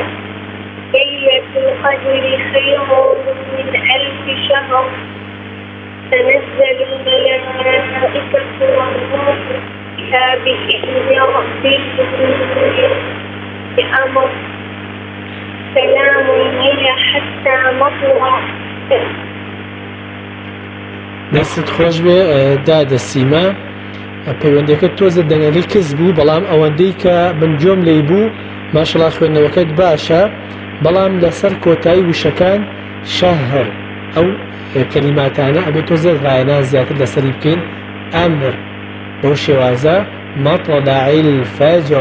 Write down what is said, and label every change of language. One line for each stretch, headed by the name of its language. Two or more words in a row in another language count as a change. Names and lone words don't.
Arabic: ليلة القدر خير من 1000 شهر تنزل الملائكة والروح فيها بإذن ربهم بأمر سلام هي حتى مطلع.
Central Kurdish: دەستت خۆش بێ دادەسیما پەیوەندەکەت تۆزە دەنگەکەی کەس بوو بەڵام ئەوەندەی کە من جۆم لێی بوو ماشەڵڵا خوێندنەوەکەت باشە بەڵام لەسەر کۆتایی وشەکان شەهر ئەو کەلیماتانە ئەبێت تۆزە ڕایەنان زیاتر لەسەری بکەین ئەمر بەو شێوازە
Arabic: مەطلعی الفەجر.